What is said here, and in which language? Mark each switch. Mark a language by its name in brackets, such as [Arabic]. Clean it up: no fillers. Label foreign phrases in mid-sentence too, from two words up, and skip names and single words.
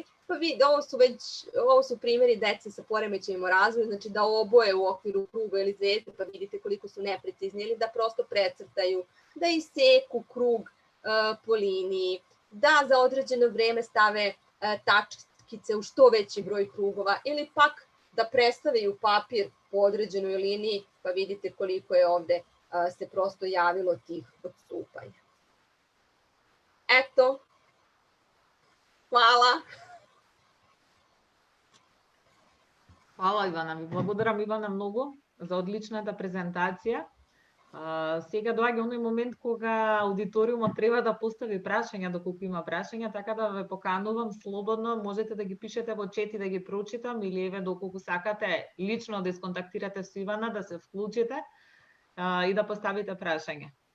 [Serbian] Pa vidite, ovo su primjeri dece sa poremećajima u razvoju, znači da oboje u okviru kruga ili zvezde, pa vidite koliko su neprecizni, ili da prosto precrtaju, da iseku krug po liniji, da za određeno vreme stave tačkice u što veći broj krugova, ili pak da predstavaju papir po određenoj liniji, pa vidite koliko je ovde se prosto javilo tih odstupanja. Eto, hvala. Hvala, Ивана. [Macedonian] Ви благодарам, Ивана, многу за одличната презентација. Сега доаѓа оној момент кога аудиториумот треба да постави прашања, доколку има прашања, така да ве поканувам слободно, можете да ги пишете во чет и да ги прочитам, или еве доколку сакате лично да исконтактирате со Ивана, да се вклучите и да поставите прашање.